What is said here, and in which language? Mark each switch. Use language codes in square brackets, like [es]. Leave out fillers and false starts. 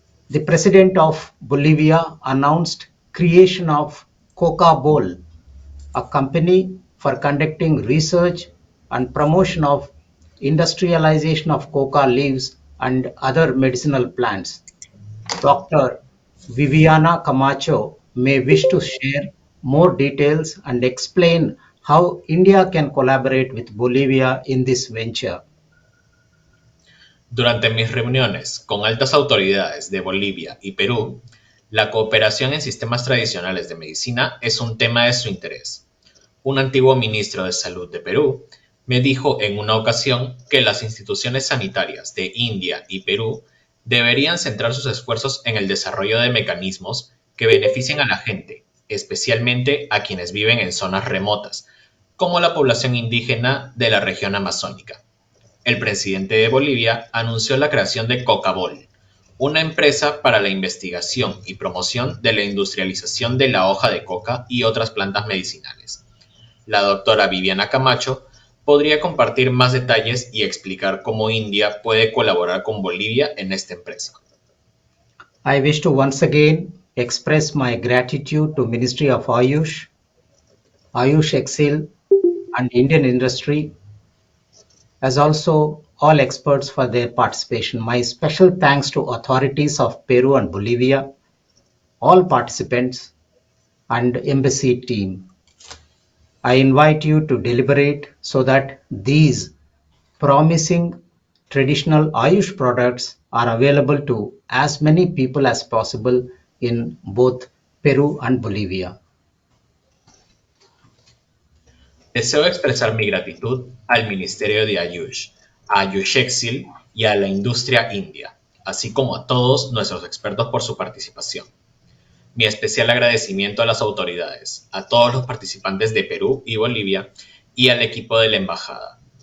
[en] The president of Bolivia announced creation of Coca Bol, a company for conducting research and promotion of industrialization of coca leaves and other medicinal plants. Dr. Viviana Camacho may wish to share more details and explain how India can collaborate with Bolivia in this venture. [es] Durante mis reuniones con altas autoridades de Bolivia y Perú, la cooperación en sistemas tradicionales de medicina es un tema de su interés. Un antiguo ministro de Salud de Perú me dijo en una ocasión que las instituciones sanitarias de India y Perú deberían centrar sus esfuerzos en el desarrollo de mecanismos que beneficien a la gente, especialmente a quienes viven en zonas remotas, como la población indígena de la región amazónica. El presidente de Bolivia anunció la creación de Cocabol, una empresa para la investigación y promoción de la industrialización de la hoja de coca y otras plantas medicinales. La doctora Viviana Camacho podría compartir más detalles y explicar cómo India puede colaborar con Bolivia en esta empresa. [en] I wish to once again express my gratitude to Ministry of Ayush, Ayush Excel, and Indian industry, as also all experts for their participation. My special thanks to authorities of Peru and Bolivia, all participants, and embassy team. I invite you to deliberate so that these promising traditional Ayush products are available to as many people as possible in both Peru and Bolivia. [es] Deseo expresar mi gratitud al Ministerio de Ayush, a Ayush Exil y a la industria india, así como a todos nuestros expertos por su participación. Mi especial agradecimiento a las autoridades, a todos los participantes de Perú y Bolivia y al equipo de la embajada.